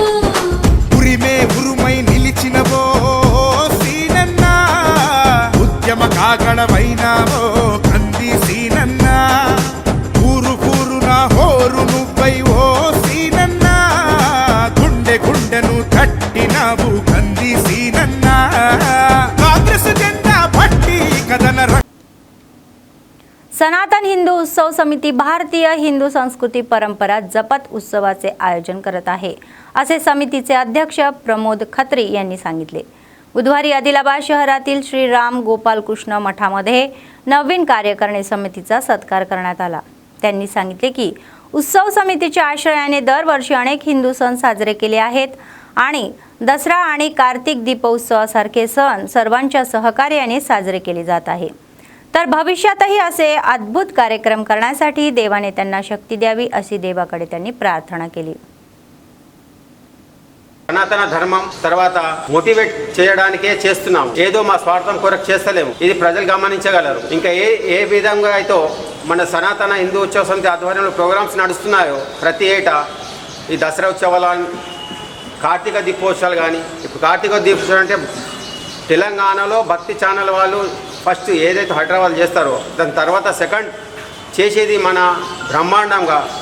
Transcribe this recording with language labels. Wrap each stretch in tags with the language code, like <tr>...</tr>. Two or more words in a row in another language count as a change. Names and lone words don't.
<te>ఉరిమే ఉరుమై నిలిచినవో సీనన్న ఉద్యమ కాగడమైనావో కంది సీనన్న ఊరు కూరున హోరు నువ్వై ఓ సీనన్న గుండె గుండెను తట్టినావు కంది సీనన్న కాంగ్రెస్ జెండా పట్టి కథన</te> <mr>सनातन हिंदू उत्सव समिती भारतीय हिंदू संस्कृती परंपरा जपत उत्सवाचे आयोजन करत आहे असे समितीचे अध्यक्ष प्रमोद खत्री यांनी सांगितले। बुधवारी आदिलाबाद शहरातील श्री राम गोपाल कृष्ण मठामध्ये नवीन कार्यकारिणी समितीचा सत्कार करण्यात आला। त्यांनी सांगितले की उत्सव समितीच्या आश्रयाने दरवर्षी अनेक हिंदू सण साजरे केले आहेत आणि दसरा आणि कार्तिक दीपोत्सवासारखे सण सर्वांच्या सहकार्याने साजरे केले जात आहे। तर भविष्यातही असे अद्भुत कार्यक्रम करण्यासाठी देवाने त्यांना शक्ती द्यावी अशी देवाकडे त्यांनी प्रार्थना केली।</mr> <te>సనాతన ధర్మం తర్వాత మోటివేట్ చేయడానికే చేస్తున్నాం, ఏదో మా స్వార్థం కొరకు చేస్తలేము, ఇది ప్రజలు గమనించగలరు। ఇంకా ఏ విధంగా అయితే మన సనాతన హిందూ ఉత్సవ సమితి ఆధ్వర్యంలో ప్రోగ్రామ్స్ నడుస్తున్నాయో ప్రతి ఏటా ఈ దసరా ఉత్సవాలు కార్తీక దీపోత్సవాలు కానీ ఇప్పుడు కార్తీక దీపోత్సవం అంటే తెలంగాణలో భక్తి ఛానల్ వాళ్ళు ఫస్ట్ ఏదైతే హైదరాబాద్ చేస్తారో దాని తర్వాత సెకండ్ చేసేది మన బ్రహ్మాండంగా</te>